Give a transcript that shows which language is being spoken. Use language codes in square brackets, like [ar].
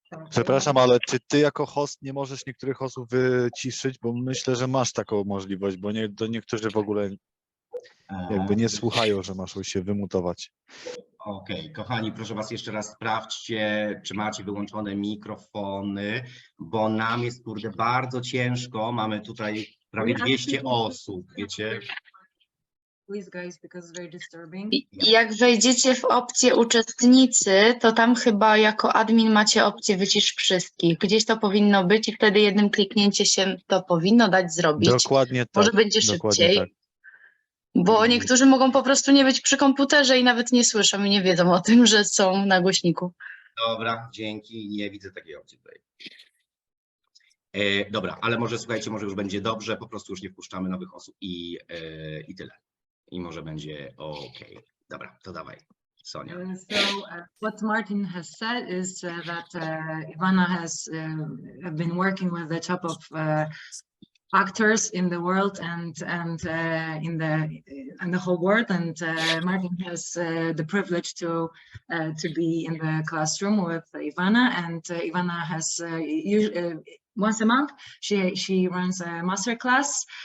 [pl] Przepraszam, ale czy ty jako host nie możesz niektórych osób wyciszyć, bo myślę, że masz taką możliwość, bo niektórzy w ogóle jakby nie słuchają, że masz się wymutować. Okej, kochani, proszę Was jeszcze raz sprawdźcie, czy macie wyłączone mikrofony, bo nam jest, kurde, bardzo ciężko. Mamy tutaj prawie 200 osób, wiecie. [en] Please guys, because it's very disturbing. [pl] Jak wejdziecie w opcję uczestnicy, to tam chyba jako admin macie opcję wycisz wszystkich. Gdzieś to powinno być i wtedy jednym kliknięciem się to powinno dać zrobić. Dokładnie tak. Może będzie szybciej. Tak. Bo niektórzy mogą po prostu nie być przy komputerze i nawet nie słyszą i nie wiedzą o tym, że są na głośniku. Dobra, dzięki, nie widzę takiej opcji tutaj. Dobra, ale może słuchajcie, może już będzie dobrze, po prostu już nie wpuszczamy nowych osób i tyle. I może będzie ok. Dobra, to dawaj, Sonia. [en] What Martin has said is that Ivana has been working with the top of actors in the world and in the whole world, and Martin has the privilege to be in the classroom with Ivana, and Ivana has once a month she runs a master class.